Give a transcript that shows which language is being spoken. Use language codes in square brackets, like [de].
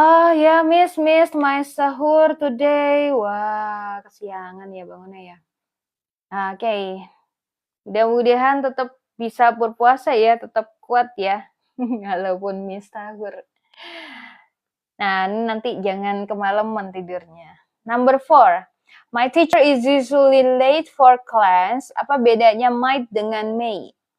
[id] Ya, [en] miss my sahur today. [id] Wah, kesiangan ya bangunnya ya. Oke. Mudah-mudahan tetap bisa berpuasa ya, tetap kuat ya. Walaupun miss sahur. Nah, nanti jangan kemalaman tidurnya. [en] Number 4. My teacher is usually late for class. [id] Apa bedanya might dengan may?